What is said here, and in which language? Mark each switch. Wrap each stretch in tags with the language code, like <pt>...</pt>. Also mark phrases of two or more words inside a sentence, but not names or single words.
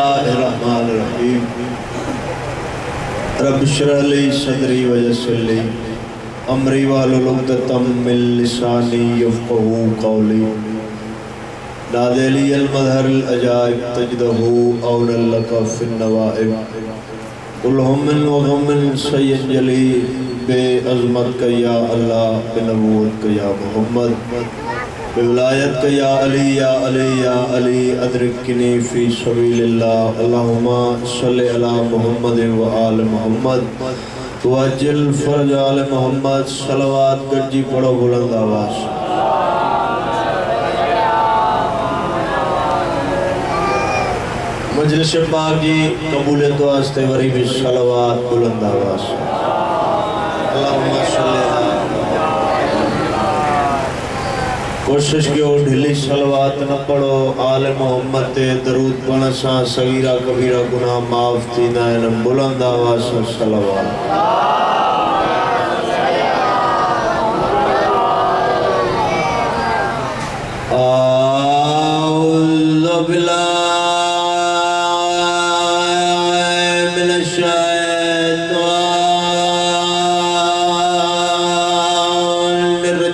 <ar>بسم الله الرحمن الرحيم رب اشرح لي صدري ويسر لي أمري واحلل عقدة من لساني يفقهوا قولي ناد علي المظهر العجائب تجده عونا لك في النوائب كل هم وغم سينجلي بعظمتك يا الله بنبوتك يا محمد بولايتك يا علي يا علي يا علي أدركني في سبيل الله اللهم صل على محمد وآل محمد وعجل فرج آل محمد</ar> <sd>सलवात गज्जी पढ़ो बुलंद आवाज़ मजलिस पाक जी कबूलियत वास्ते वरी भी सलवात बुलंद आवाज़</sd> <ar>اللهم صل على</ar> <sd>कोशिश कयो ढिली सलवात न पढ़ो आल मोहम्मद ते दरूद पढ़ण सां सगीरा कबीरा गुनाह माफ़ थींदा आहिनि बुलंद आवाज़ सां सलवात</sd> <ar>أعوذ بالله من الشيطان</ar>